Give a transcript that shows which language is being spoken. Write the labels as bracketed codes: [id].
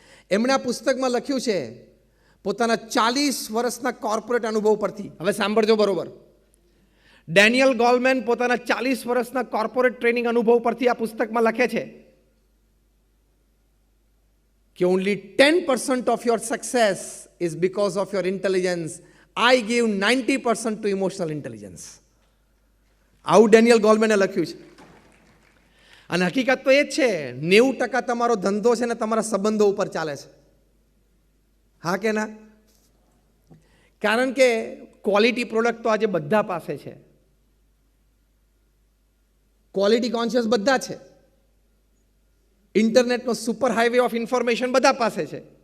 [gu] એમણે આ પુસ્તકમાં લખ્યું છે પોતાના 40 વર્ષના કોર્પોરેટ અનુભવ પરથી. હવે સાંભળજો બરોબર. ડેનિયલ ગોલમેન પોતાના 40 વર્ષના કોર્પોરેટ ટ્રેનિંગ અનુભવ પરથી આ પુસ્તકમાં લખે છે કે [en] only 10% of your success is because of your intelligence. I give 90% to emotional intelligence. [gu] આવું ડેનિયલ ગોલમેને લખ્યું છે. અને હકીકત તો એ જ છે, 90% તમારો ધંધો છે ને તમારા સંબંધો ઉપર ચાલે છે. હા કે ના? કારણ કે ક્વોલિટી પ્રોડક્ટ તો આજે બધા પાસે છે, ક્વોલિટી કોન્શિયસ બધા છે, ઇન્ટરનેટનો સુપર હાઈવે ઓફ ઇન્ફોર્મેશન બધા પાસે છે.